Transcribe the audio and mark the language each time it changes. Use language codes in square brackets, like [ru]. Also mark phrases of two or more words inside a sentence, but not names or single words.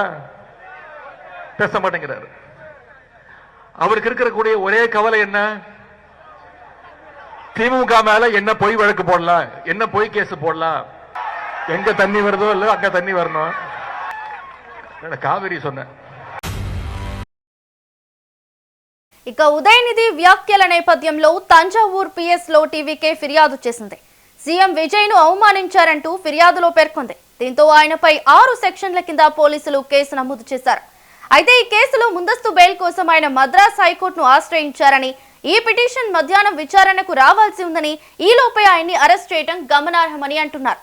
[ta] பேச மாட்டேங்கிறாரு. அவருக்கு இருக்கக்கூடிய ஒரே கவலை என்ன? திமுக மேல என்ன பொய் வழக்கு போடலாம், என்ன பொய் கேஸ் போடலாம், எங்க தண்ணி வருதோ இல்ல அங்க தண்ணி வரணும். காவிரி சொன்ன [te] ఇక ఉదయనిధి వ్యాఖ్యల నేపథ్యంలో తంజావూర్ పిఎస్ లో టీవీకే ఫిర్యాదు చేసింది. సీఎం విజయ్ ను అవమానించారంటూ ఫిర్యాదులో పేర్కొంది. దీంతో ఆయనపై 6 సెక్షన్ల కింద పోలీసులు కేసు నమోదు చేశారు. అయితే ఈ కేసులో ముందస్తు బెయిల్ కోసం ఆయన మద్రాస్ హైకోర్టును ఆశ్రయించారని, ఈ పిటిషన్ మధ్యాహ్నం విచారణకు రావాల్సి ఉందని, ఈలోపే ఆయన్ని అరెస్ట్ చేయడం గమనార్హమని అంటున్నారు.